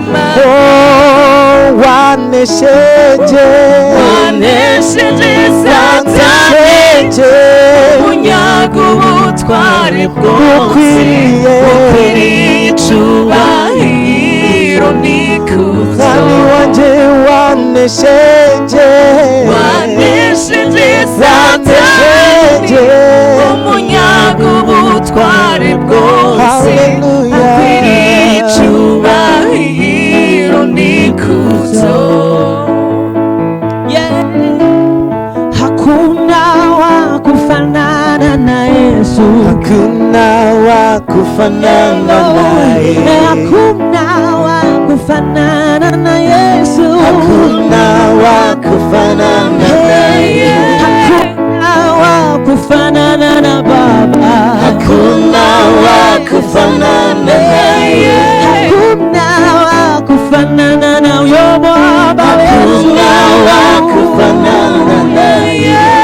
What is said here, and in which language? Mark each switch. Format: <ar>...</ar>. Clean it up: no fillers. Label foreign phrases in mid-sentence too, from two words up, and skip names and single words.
<rn>wanesheje Satani unyaga ubutware bwose ukwiriye icubahiro n'ikuzo mwami wanje wanesheje Satani umunyaga ubutware bwose ukwiriye icubahiro n'ikuzo.</rn> <sw>Hakuna wa kufanana na Yesu, hakuna wa kufanana naye, hakuna wa kufanana na Yesu, hakuna wa kufanana naye, hakuna wa kufanana na Baba, hakuna wa kufanana naye, hakuna wa kufanana na huyo Baba, hakuna wa kufanana naye.</sw>